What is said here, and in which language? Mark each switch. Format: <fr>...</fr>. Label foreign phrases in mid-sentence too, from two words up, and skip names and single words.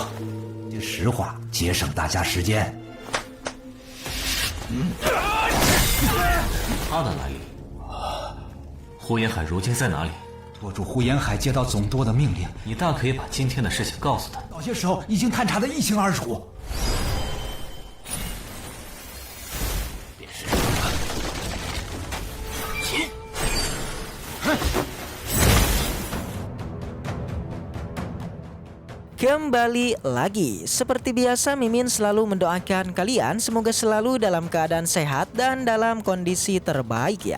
<zh>这实话，节省大家时间。他的来历？呼延海如今在哪里？舵主呼延海接到总舵的命令，你大可以把今天的事情告诉他。早些时候已经探查得一清二楚。</zh> <id>Kembali lagi, seperti biasa Mimin selalu mendoakan kalian semoga selalu dalam keadaan sehat dan dalam kondisi terbaik ya.</id>